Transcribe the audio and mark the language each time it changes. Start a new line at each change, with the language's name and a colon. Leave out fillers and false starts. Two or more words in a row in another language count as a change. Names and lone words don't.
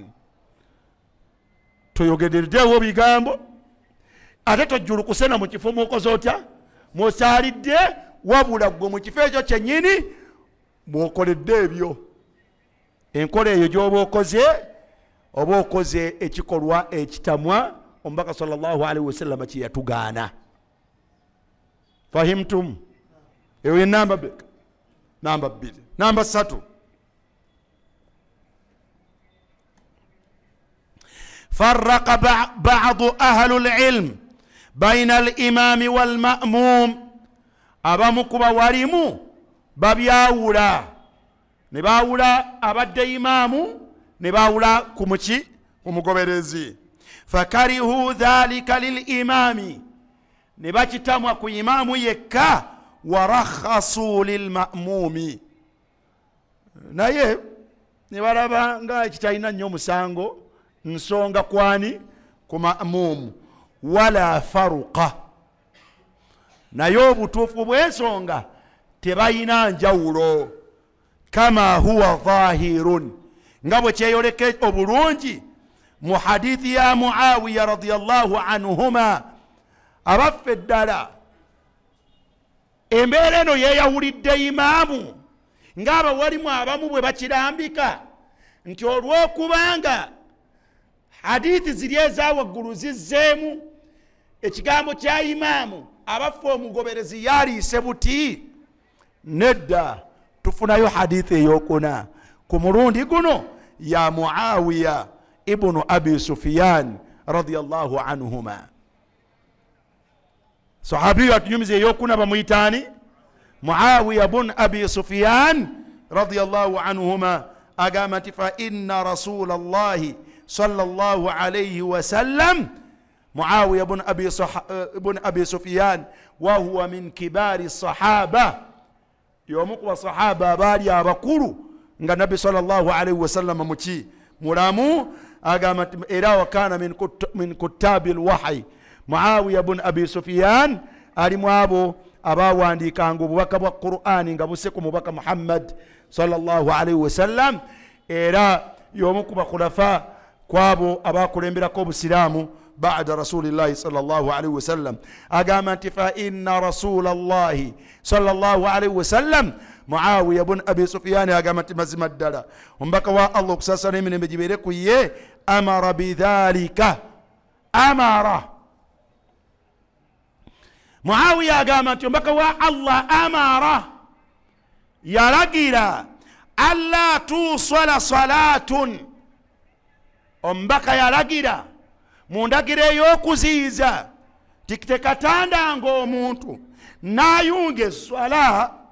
Ganda: Toyogereddeewo bigambo ate tojjulukusena mu kifo mwokoze otya? Mwosaalidde, wabula gwe mu kifo ekyo kyennyini mwokoledde ebyo. Enkola eyo gy'oba okoze, oba okoze ekikolwa ekitamwa omubaka
Arabic: صلى الله عليه وسلم
Ganda: kye yatugaana. Fahimtum? Eyo ye namba 2. Namba 3,
Arabic: فرق بعض أهل العلم بين الإمام والمأموم.
Ganda: abamukuba walimu babyawula, ne baawula abadde imaamu, ne baawula ku muki? Ku mugoberezi.
Arabic: فكرهوا ذلك للإمام,
Ganda: ne bakitamwa ku imaamu yekka.
Arabic: ورخصوا للمأموم,
Ganda: naye ne balaba nga ekitalina nnyo omusango nsonga kwani? Ku ma'muumu.
Arabic: ولا فرق,
Ganda: naye obutuufu bw'ensonga tebayina njawulo.
Arabic: كما هو ظاهر,
Ganda: nga bwe kyeyoleke obulungi mu hadithi ya Muawiya
Arabic: رضي الله عنهما.
Ganda: Abaffe ddala embeera eno yeeyawulidde imaamu, ng'abawalimu abamu bwe bakirambika nti olw'okubanga hadithi ziri ezawaggulu zizzeemu ekigambo kya imaamu, abaffe omugoberezi yaliise buti. Nedda, tufunayo hadithi eyokuna ku mulundi guno ya Muawiya ibnu Abi Sufyan
Arabic: رضي الله عنهما.
Ganda: Sahabiyo atunyumiza eyokuna bamuyitani Muawiya bun Abi Sufyan
Arabic: رضي الله عنهما,
Ganda: agamba nti
Arabic: فإن رسول الله صلى الله عليه وسلم. Muawiya bun Abi Sufyan وهو من كبار الصحابة,
Ganda: y'omu ku basahaba abaali abakulu nga nabbi
Arabic: صلى الله عليه وسلم
Ganda: muki? Mulamu. Agamba nti era
Arabic: وكان من كتاب الوحي.
Ganda: Muawiya bun Abi Sufyan alimu abo abawandiikanga obubaka bwa Qur'ani nga busse ku mubaka Muhammad
Arabic: صلى الله عليه وسلم.
Ganda: era y'omu ku bakhulafa kwabo abakulemberako obusiraamu
Arabic: بعد رسول الله صلى الله عليه وسلم.
Ganda: Agamba nti
Arabic: فإن رسول الله صلى الله عليه وسلم,
Ganda: Muawiya bun Abi Sufyan agamba nti mazima ddala omubaka wa Allah okusasa n'emirembe gibeere ku ye,
Arabic: أمر بذلك، أمر.
Ganda: Muawiya agamba nti omubaka wa Allah amara, yalagira
Arabic: ألا توصل صلاة,
Ganda: omubaka yalagira mu ndagiro ey'okuziyiza tekatandanga omuntu n'ayunga eswala